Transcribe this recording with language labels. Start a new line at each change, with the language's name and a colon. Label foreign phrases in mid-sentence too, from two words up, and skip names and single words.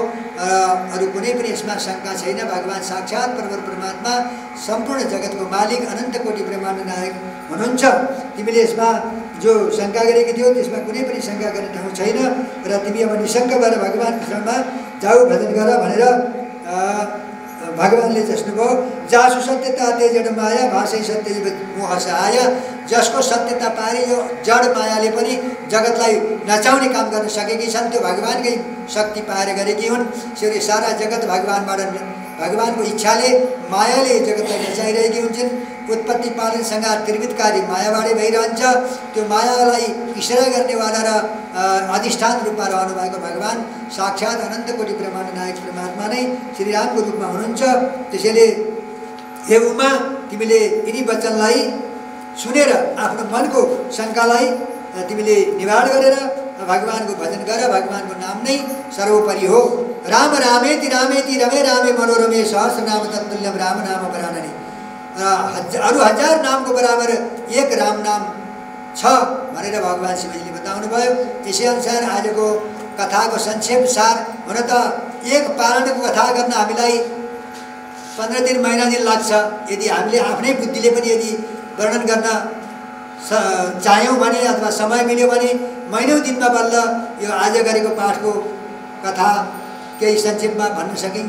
Nepali: अरू कुनै पनि यसमा शङ्का छैन। भगवान साक्षात् परमात्मा सम्पूर्ण जगतको मालिक अनन्त कोटि ब्रह्माण्ड नायक हुनुहुन्छ। तिमीले यसमा जो शङ्का गरेकी थियौ त्यसमा कुनै पनि शङ्का गर्ने ठाउँ छैन र तिमी अब निशङ्क भएर भगवानको शरणमा जाऊ, भजन गर भनेर भगवानले जस्नुभयो।
Awadhi: जासु सत्यता ते जड माया भाषै सत्य मोह सहाय।
Nepali: जसको सत्यता पाए यो जड मायाले पनि जगतलाई नचाउने काम गर्न सकेकी छन्, त्यो भगवानकै शक्ति पाएर गरेकी हुन्। त्यसैले सारा जगत भगवानबाट, भगवानको इच्छाले मायाले जगतलाई नचाइरहेकी हुन्छन्। उत्पत्ति पालन संहार त्रिविधकारी मायाबाटै भइरहन्छ। त्यो मायालाई इशारा गर्नेवाला र अधिष्ठान रूपमा रहनुभएको भगवान साक्षात् अनन्त कोटि ब्रह्माण्ड नायक परमात्मा नै श्रीरामको रूपमा हुनुहुन्छ। त्यसैले हे उमा, तिमीले यिनी वचनलाई सुनेर आफ्नो मनको शङ्कालाई तिमीले निवारण गरेर भगवानको भजन गर। भगवानको नाम नै सर्वोपरि हो।
Sanskrit: राम रामेति रामेति रमे रामे मनोरमे सहस्रनाम तत्तुल्यम राम नाम वरानने।
Nepali: अरू हजार नामको बराबर एक राम नाम छ भनेर भगवान शिवजीले बताउनु भयो। त्यसै अनुसार आजको कथाको संक्षेप सार, हुन त एक पारणको कथा गर्न हामीलाई 15 दिन महिना दिन लाग्छ। यदि हामीले आफ्नै बुद्धिले पनि यदि वर्णन गर्न चाह्यौँ भने अथवा समय मिल्यो भने महिनौँ दिनमा बल्ल यो आज गरेको पाठको कथा केही संक्षेपमा भन्न सकिन्छ।